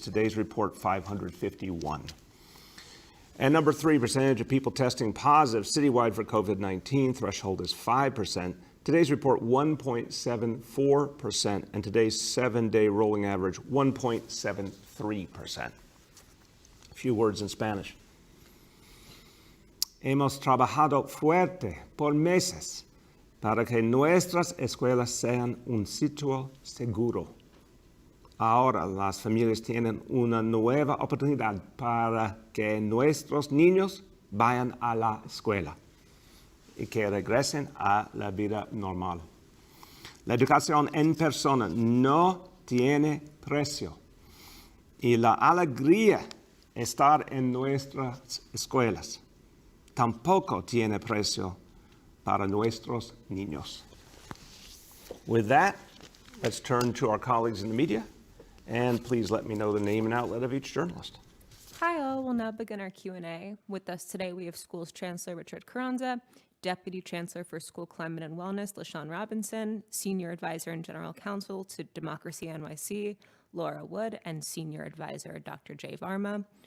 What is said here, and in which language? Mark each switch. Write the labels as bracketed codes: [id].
[en] Today's report, 551. And number three, percentage of people testing positive citywide for COVID-19. Threshold is 5%. Today's report, 1.74%, and today's 7-day rolling average, 1.73%. A few words in Spanish. [es] Hemos trabajado fuerte por meses para que nuestras escuelas sean un sitio seguro. Ahora las familias tienen una nueva oportunidad para que nuestros niños vayan a la escuela y que regresen a la vida normal. La educación en persona no tiene precio y la alegría de estar en nuestras escuelas tampoco tiene precio para nuestros niños. [en] With that, let's turn to our colleagues in the media, and please let me know the name and outlet of each journalist. Hi all, we'll now begin our Q&A. With us today, we have Schools Chancellor Richard Carranza, Deputy Chancellor for School Climate and Wellness, LaShawn Robinson, Senior Advisor and General Counsel to Democracy NYC, Laura Wood, and Senior Advisor, Dr. Jay Varma.